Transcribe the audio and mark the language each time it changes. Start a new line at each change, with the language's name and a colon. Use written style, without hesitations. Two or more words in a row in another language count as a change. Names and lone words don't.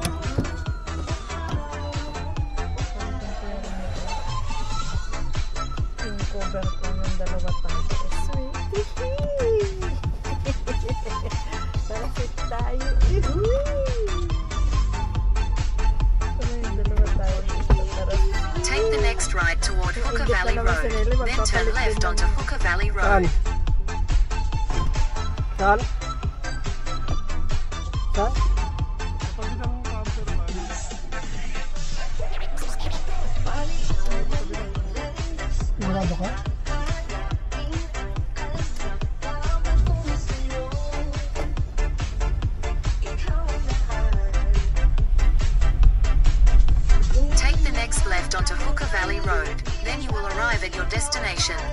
Filipino: Yung cover ko ng dalawa tayo. Sweet. Para fit tayo. Para yung dalawa tayo.
English: Take the next right toward Hooker Valley Road, then turn left onto Hooker Valley
Filipino: Saan?
English: Road.
Filipino: Saan? Saan? Sigurado ka?
English: Take the next left onto Hooker Valley Road, then you will arrive at your destination.